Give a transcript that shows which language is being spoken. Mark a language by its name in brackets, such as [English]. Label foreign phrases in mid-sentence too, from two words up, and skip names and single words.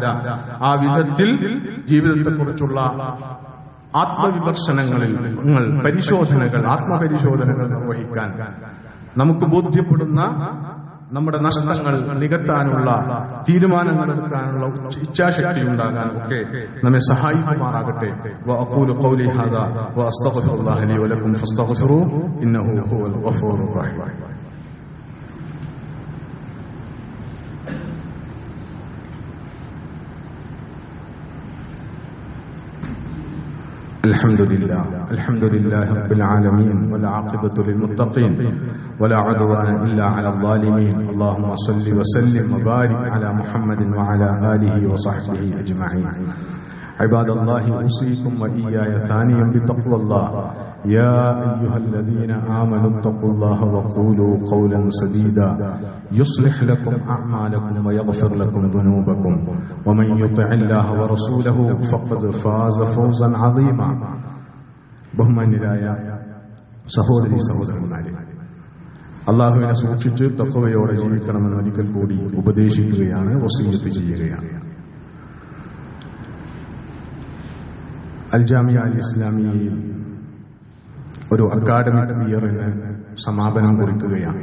[Malayalam] ആ വിധത്തിൽ ജീവിതത്തെക്കുറിച്ചുള്ള ആത്മവിമർശനങ്ങളിൽ പരിശോധനകൾ, ആത്മപരിശോധനകൾ നിർവഹിക്കാൻ, നമുക്ക് ബോധ്യപ്പെടുന്ന നമ്മുടെ നഷ്ടങ്ങൾ നികത്താനുള്ള, തീരുമാനങ്ങൾ എടുക്കാനുള്ള ഇച്ഛാശക്തി ഉണ്ടാകാൻ ഒക്കെ നമ്മെ സഹായിക്കുമാറാകട്ടെ. [Arabic] وأقول قولي هذا وأستغفر الله لي ولكم فاستغفروه إنه هو الغفور الرحيم. الحمد لله رب العالمين والعاقبة للمتقين ولا عدوان إلا على الظالمين. اللهم صل وسلم وبارك على محمد وعلى آله وصحبه أجمعين. عباد الله، أوصيكم وإياي ثانيا بتقوى الله. يا أيها الذين آمنوا اتقوا الله وقولوا قولا سديدا يصلح لكم أعمالكم ويغفر لكم ذنوبكم ومن يطع الله ورسوله فقد فاز فوزا عظيما. [Malayalam] ബഹുമാന്യരായ സഹോദരീ സഹോദരന്മാരെ, അള്ളാഹുവിനെ സൂക്ഷിച്ച് തഖ്വയോടെ ജീവിക്കണമെന്ന് ഒരിക്കൽ കൂടി ഉപദേശിക്കുകയാണ്, വസിയ്യത്ത് ചെയ്യുകയാണ്. അൽ ജാമിയ അൽ ഇസ്ലാമിയയിൽ ഒരു [English] academic year [Malayalam] സമാപനം കുറിക്കുകയാണ്.